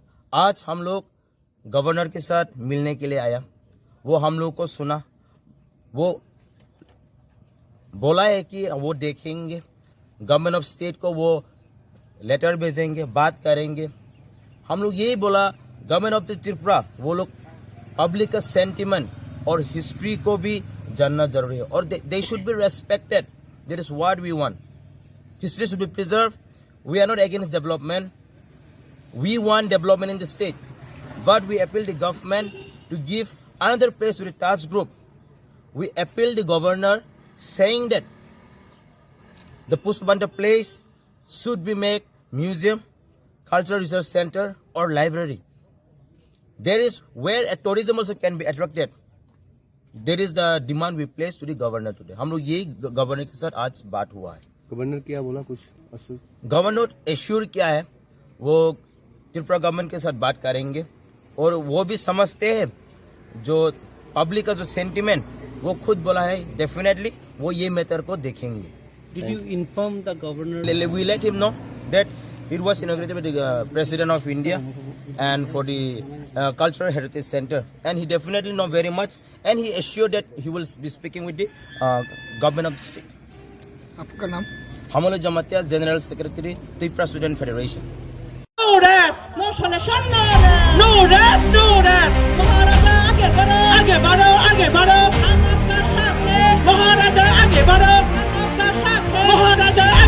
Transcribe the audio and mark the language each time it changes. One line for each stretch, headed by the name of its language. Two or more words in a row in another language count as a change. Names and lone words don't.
Hindi: आज हम लोग गवर्नर के साथ मिलने के लिए आया, वो हम लोग को सुना, वो बोला है कि वो देखेंगे,
English: government of state
Hindi: को वो लेटर भेजेंगे, बात करेंगे। हम लोग यही बोला
English: government of the Tripura
Hindi: वो लोग पब्लिक का सेंटिमेंट और हिस्ट्री को भी जानना जरूरी है, और
English: they should be respected. that is what we want. history should be preserve. we are not against development, we want development in the state, but we appeal the government to give another place to the Taj group. We appeal the governor saying that the Pushpabanta place should be made museum, cultural research center or library. There is where a tourism also can be attracted. There is the demand we place to the governor today.
Hindi: हम लोग यही गवर्नर के साथ आज बात हुआ है। गवर्नर क्या बोला कुछ? गवर्नर एश्योर क्या है, वो त्रिपुरा गवर्नमेंट के साथ बात करेंगे, और वो भी समझते हैं जो पब्लिक का जो सेंटिमेंट वो खुद बोला है, डेफिनेटली वो ये मैटर को देखेंगे।
English: Did you inform the governor? We let him know that it was inaugurated by the President of India and for the Cultural Heritage Center, and he definitely know very much, and he assured that he will be speaking with the government of the state.
Hindi: आपका नाम?
English: Hamole Jamatia, General Secretary, Tripura Student Federation. No rest, no solution, no rest. No rest, no rest.
Hindi: महाराजा आगे बढ़ो, आगे बढ़ो, आगे बढ़ो। हम आपका साथ हैं। महाराजा आगे बढ़ो, हम आपका साथ हैं। महाराजा